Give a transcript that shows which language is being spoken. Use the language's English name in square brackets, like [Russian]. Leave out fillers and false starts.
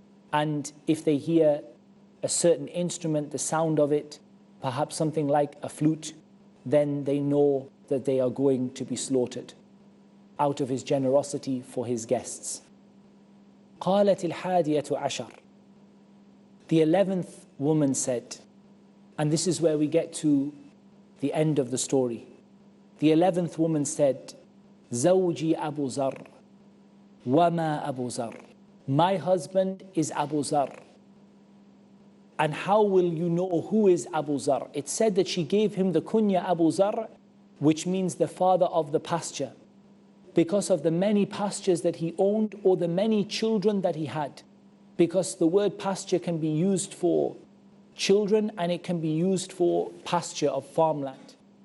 [English] And if they hear a certain instrument, the sound of it, perhaps something like a flute, then they know that they are going to be slaughtered out of his generosity for his guests. [Arabic] قالت الحادية عشر. [English] The 11th woman said, and this is where we get to the end of the story. The 11th woman said, [Arabic] زوجي أبو زر وما أبو زر. [English] My husband is Abu Zar. And how will you know who is Abu Zar? It said that she gave him the kunya Abu Zar, which means the father of the pasture, because of the many pastures that he owned or the many children that he had. Because the word pasture can be used for children and it can be used for pasture of farmland.